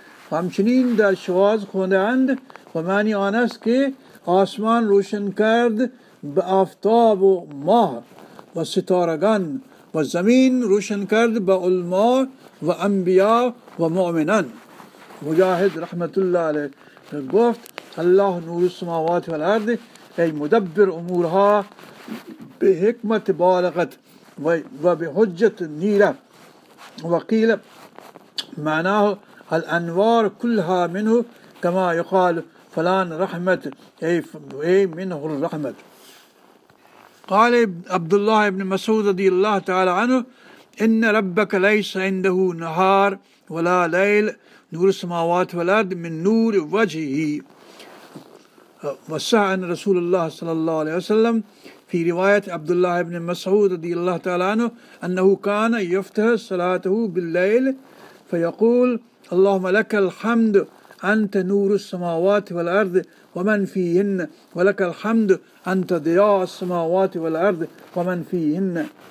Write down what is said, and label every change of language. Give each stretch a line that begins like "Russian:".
Persian: همچنین در شواز خونده اند و معنی آن است که آسمان روشن کرد با آفتاب و ماه و ستارگان و زمین روشن کرد با علماء و انبیاء و مؤمنان. مجاهد رحمت الله علیه گفت
Arabic: الله نور السماوات و الارض ای مدبر امورها به حکمت بالغت و به حجت نیره وقیل معناه الانوار کلها منه کما یقال فلان رحمت ای منه الرحمت. قال عبدالله ابن مسعود رضی اللہ تعالی عنه ان ربک لیس عنده نهار ولا لیل نور السماوات والارض من نور وجهه وصح عن رسول الله صلى الله عليه وسلم في رواية عبد الله بن مسعود رضي الله تعالى عنه أنه كان يفتح صلاته بالليل فيقول اللهم لك الحمد أنت نور السماوات والأرض ومن فيهن ولك الحمد أنت ضياء السماوات والأرض ومن فيهن.